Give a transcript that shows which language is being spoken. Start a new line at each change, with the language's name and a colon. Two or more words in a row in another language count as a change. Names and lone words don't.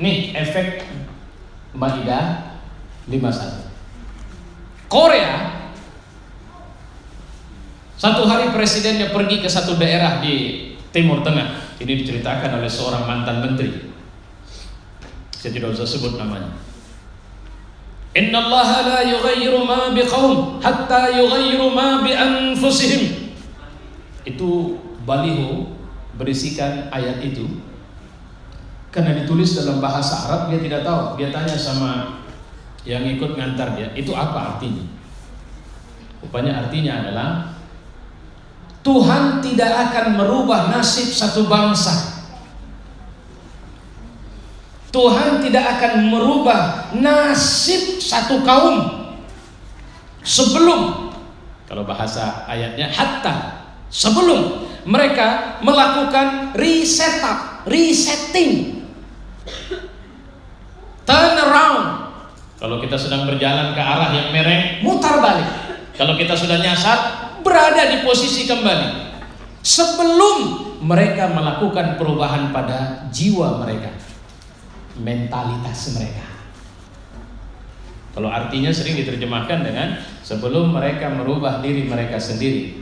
Indonesian: Nih efek Maidah 51. Korea, satu hari presidennya pergi ke satu daerah di Timur Tengah. Ini diceritakan oleh seorang mantan menteri. Saya tidak usah sebut namanya.
Arabic: إن الله لا يغير ما بقوم حتى يغيروا ما بأنفسهم.
Indonesian: Itu baliho berisikan ayat itu. Karena ditulis dalam bahasa Arab, dia tidak tahu. Dia tanya sama yang ikut ngantar dia, itu apa artinya? Rupanya artinya adalah Tuhan tidak akan merubah nasib satu bangsa. Tuhan tidak akan merubah nasib satu kaum sebelum, kalau bahasa ayatnya hatta, sebelum mereka melakukan resetting,
English: turn around.
Indonesian: Kalau kita sedang berjalan ke arah yang mereng, mutar balik. Kalau kita sudah nyasar, berada di posisi kembali sebelum mereka melakukan perubahan pada jiwa mereka, mentalitas mereka. Kalau artinya sering diterjemahkan dengan sebelum mereka merubah diri mereka sendiri.